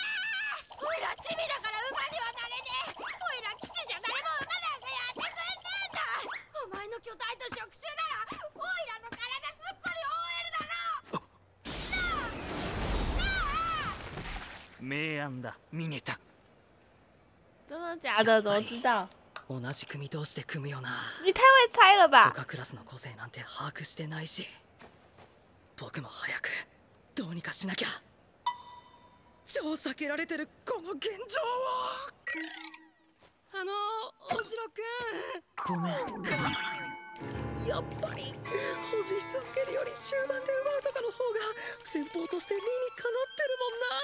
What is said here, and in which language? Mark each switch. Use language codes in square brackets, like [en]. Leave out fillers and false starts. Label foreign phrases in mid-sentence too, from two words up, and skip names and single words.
[ja] おいらチビだから馬にはなれねえ。おいら騎手じゃ誰も馬なんかやってくんねえんだ。お前の巨体と触手ならおいらの体すっぽり覆えるだろ。明暗だ、ミネタ。 [zh] 真的假的？怎么知道？ [ja] 同じ組同士で組むよな。 [zh] 你太会猜了吧！ [ja] 他クラスの個性なんて把握してないし、僕も早くどうにかしなきゃ。超避けられてるこの現状を。大城くん。ごめん。やっぱり保持し続けるより終盤で奪うとかの方が先方として理にかなってるもんな。